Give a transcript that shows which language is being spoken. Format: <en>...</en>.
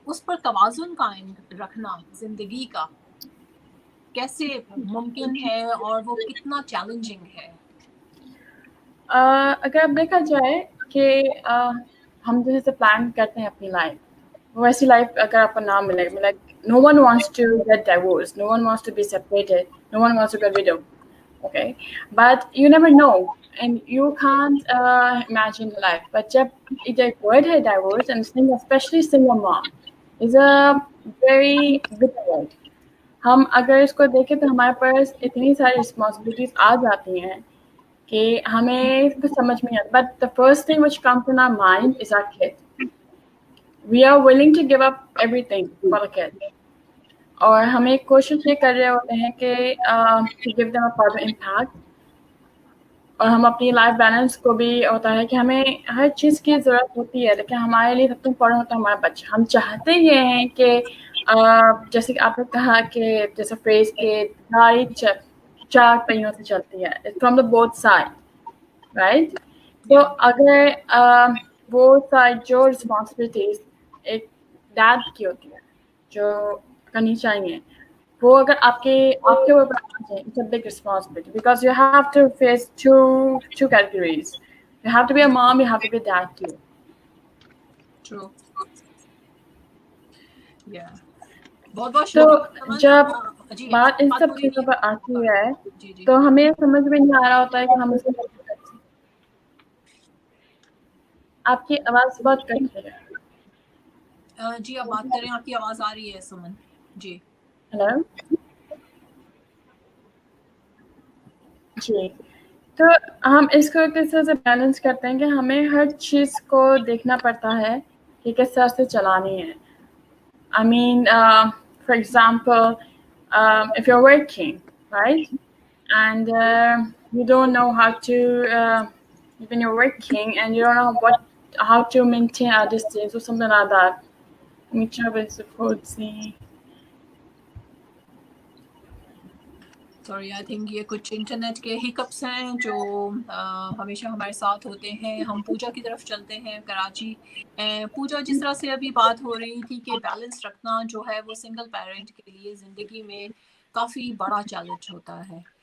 <ur>اس پر توازن قائم رکھنا زندگی کا کیسے ممکن ہے اور وہ کتنا چیلنجنگ ہے؟ اگر اب دیکھا جائے کہ ہم جیسے پلان کرتے ہیں اپنی لائف، ویسی لائف اگر آپ کو نہ ملے،</ur> <en>Like no one wants to get divorce, no one wants to be separated, no one wants to get widow. Okay, but you never know and you can't imagine life. But jab either word hai divorce, and especially single mom is a very bitter word.</en> <ur>ہم اگر اس کو دیکھیں تو ہمارے پاس اتنی ساری responsibilities آ جاتی ہیں کہ ہمیں کچھ سمجھ میں نہیں آتا.</ur> <en>But the first thing which comes in our mind is our kid. We are willing to give up everything for a kid.</en> <ur>اور ہمیں کوشش یہ کر رہے ہوتے ہیں کہ</ur> <en>to give them a positive impact.</en> <ur>اور ہم اپنی لائف بیلنس کو بھی ہوتا ہے کہ ہمیں ہر چیز کی ضرورت ہوتی ہے، لیکن ہمارے لیے سب سے امپورٹنٹ ہوتا ہے ہمارا بچہ. ہم چاہتے یہ ہیں کہ جیسے کہ آپ نے کہا کہ جیسے فریز کے گاڑی 4 پہیوں سے چلتی ہے،</ur> <en>From the both side, right.</en> <ur>تو اگر وہ سائڈ جو رسپانسبلٹیز ایک ڈیڈ کی ہوتی ہے جو کرنی چاہیے، وہ اگر آپ کے اوپر آ جائے،</ur> <en>It's a big responsibility because you have to face two categories. You have to be a mom, you have to be a dad too. True. Yeah.</en> <ur>بہت بہت تو شکریہ. جب بات ان سب چیزوں پر آتی ہے تو ہمیں سمجھ میں نہیں آ رہا ہوتا ہے کہ ہم اس کو. آپ کی آواز بہت کٹ رہی ہے. جی آپ بات کریں، آپ کی آواز آ رہی ہے سمن جی. ہیلو جی. تو ہم اس کو کس طرح سے بیلنس کرتے ہیں کہ ہمیں ہر چیز کو دیکھنا پڑتا ہے کہ کس طرح سے چلانی ہے.</ur> <en>I mean, for example, if you're working, right, and you don't know how to, when you're working and you don't know how to maintain a distance or something like that. Let me try to support see.</en> <ur>Sorry,</ur> <en>I think</en> <ur>یہ کچھ internet کے ہیکپس ہیں جو ہمیشہ ہمارے ساتھ ہوتے ہیں. ہم پوجا کی طرف چلتے ہیں کراچی. پوجا، جس طرح سے ابھی بات ہو رہی تھی کہ بیلنس رکھنا جو ہے وہ سنگل پیرنٹ کے لیے زندگی میں کافی بڑا چیلنج ہوتا ہے.</ur>